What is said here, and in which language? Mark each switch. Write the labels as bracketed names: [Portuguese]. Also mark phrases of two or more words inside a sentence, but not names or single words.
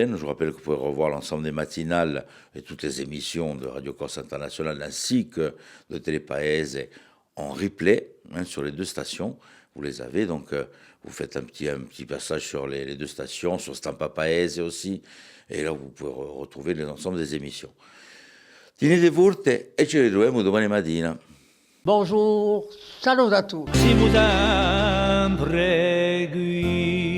[French] Je vous rappelle que vous pouvez revoir l'ensemble des matinales et toutes les émissions de Radio Corse Internationale ainsi que de Télépaèse en replay, hein, sur les deux stations. Vous les avez, donc vous faites un petit passage sur les deux stations, sur Stampa Paese aussi, et là vous pouvez retrouver l'ensemble des émissions. [Italian] Tenete forte e ci ritroviamo domani mattina. [French] Bonjour, salut à tous. Si vous en